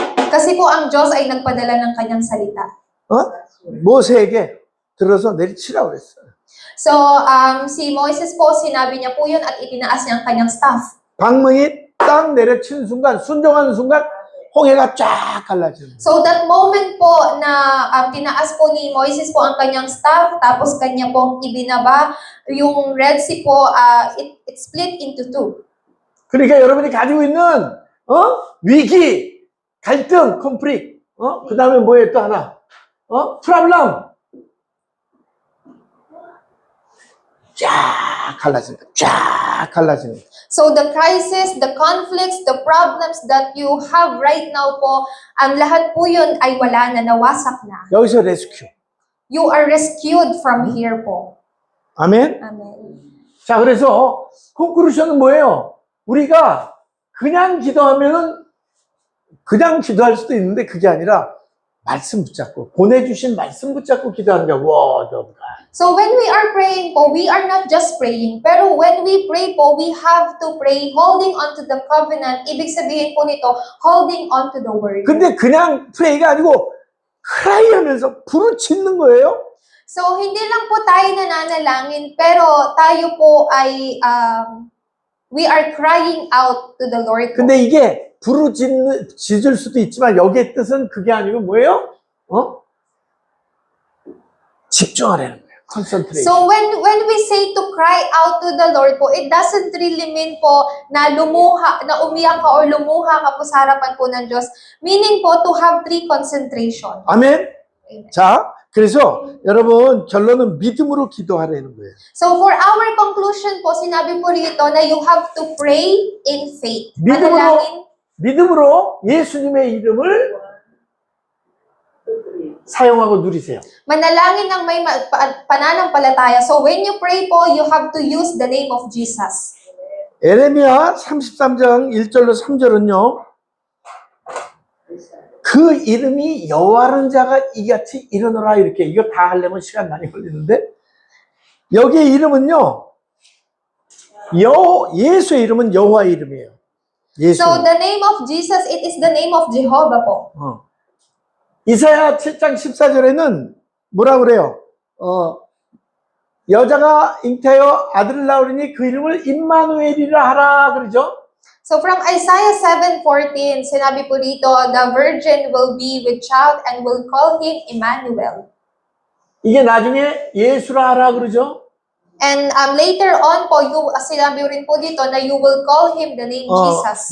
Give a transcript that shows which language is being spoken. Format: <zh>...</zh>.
<tl>Kasi po ang Diyos ay nagpadala ng kanyang salita.</tl> <ko>모세에게 들어서 내리치라고 그랬어요.</ko> <tl>So si Moises po, sinabi niya po yun at itinaas niya ang kanyang staff.</tl> <ko>방망이 딱 내려치는 순간, 순종하는 순간 홍해가 쫙 갈라지는 거예요.</ko> <tl>So that moment po na tinaas po ni Moises po ang kanyang staff, tapos kanya pong ibinaba, yung Red Sea po,</tl> <en>it split into two.</en> <ko>그러니까 여러분이 가지고 있는 위기, 갈등, 콘프릭, 그 다음에 뭐예요 또 하나, 프로블럼 쫙 갈라지는 거예요. 쫙 갈라지는 거예요.</ko> <en>So the crisis, the conflicts, the problems that you have right now po,</en> <tl>ang lahat po yun ay wala na, nawasak na.</tl> <ko>여기서 레스큐.</ko> <en>You are rescued from here po.</en> <ko>아멘.</ko> <en>Amen.</en> <ko>자, 그래서 콘크루션은 뭐예요? 우리가 그냥 기도하면은 그냥 기도할 수도 있는데 그게 아니라 말씀 붙잡고 보내주신 말씀 붙잡고 기도하는 게</ko> <en>Word of God. So when we are praying po, we are not just praying, pero when we pray po, we have to pray holding on to the covenant.</en> <tl>Ibig sabihin po nito,</tl> <en>holding on to the word.</en> <ko>근데 그냥 프레이가 아니고 cry 하면서 부르짖는 거예요.</ko> <tl>So hindi lang po tayo nananalangin, pero tayo po ay</tl> <en>we are crying out to the Lord.</en> <ko>근데 이게 부르짖을 수도 있지만 여기의 뜻은 그게 아니고 뭐예요? 집중하라는 거예요.</ko> <en>concentrate. So when we say to cry out to the Lord</en> <tl>po,</tl> <en>it doesn't really mean</en> <tl>po na lumuha, na umiyak ka or lumuha ka po sa harapan po ng Diyos.</tl> <en>Meaning po to have true concentration.</en> <ko>아멘.</ko> <en>Amen.</en> <ko>자, 그래서 여러분 결론은 믿음으로 기도하라는 거예요.</ko> <en>So for our conclusion po,</en> <tl>sinabi po rito na</tl> <en>you have to pray in faith.</en> <tl>Manalangin.</tl> <ko>믿음으로 예수님의 이름을 사용하고 누리세요.</ko> <tl>Manalangin ng may pananampalataya.</tl> <en>So when you pray po, you have to use the name of Jesus.</en> <ko>에레미야 33장 1절로 3절은요. 그 이름이 여호와는 자가 이같이 일어나라 이렇게 이거 다 하려면 시간 많이 걸리는데 여기의 이름은요. 예수의 이름은 여호와의 이름이에요. 예수.</ko> <en>So the name of Jesus, it is the name of Jehovah po.</en> <ko>이사야 7장 14절에는 뭐라 그래요? 여자가 잉태하여 아들을 낳으리니 그 이름을 임마누엘이라 하라 그러죠?</ko> <en>So from Isaiah 7:14,</en> <tl>sinabi po dito,</tl> <en>the virgin will be with child and will call him Emmanuel.</en> <ko>이게 나중에 예수라 하라 그러죠?</ko> <en>And later on po,</en> <tl>sinabi rin po dito na</tl> <en>you will call him the name Jesus.</en>